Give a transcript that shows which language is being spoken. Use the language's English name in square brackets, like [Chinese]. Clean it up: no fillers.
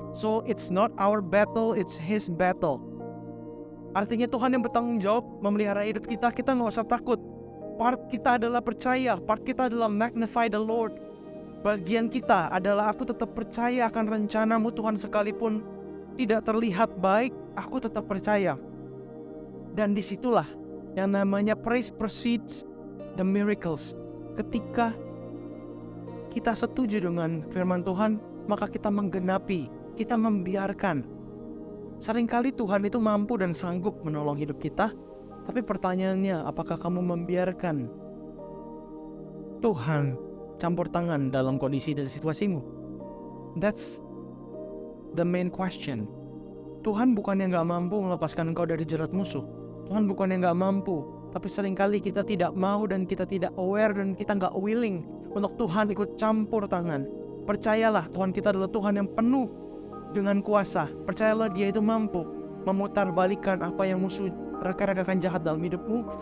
[English] So it's not our battle, it's His battle. [Indonesian] Artinya Tuhan yang bertanggung jawab memelihara hidup kita. Kita gak usah takut. Part kita adalah percaya, part kita adalah [English] magnify the Lord. [Indonesian] Bagian kita adalah aku tetap percaya akan rencana-Mu Tuhan, sekalipun tidak terlihat baik, aku tetap percaya. Dan disitulah yang namanya [English] praise precedes the miracles. [Indonesian] Ketika kita setuju dengan firman Tuhan, maka kita menggenapi, kita membiarkan. Seringkali Tuhan itu mampu dan sanggup menolong hidup kita, tapi pertanyaannya, apakah kamu membiarkan Tuhan campur tangan dalam kondisi dan situasimu? [English] That's the main question. [Indonesian] Tuhan bukan yang gak mampu melepaskan engkau dari jerat musuh. Tuhan bukan yang gak mampu, tapi seringkali kita tidak mau dan kita tidak aware dan kita gak willing untuk Tuhan ikut campur tangan. Percayalah, Tuhan kita adalah Tuhan yang penuh dengan kuasa. Percayalah, Dia itu mampu memutar balikan apa yang musuh rekan-rekan jahat dalam hidupmu.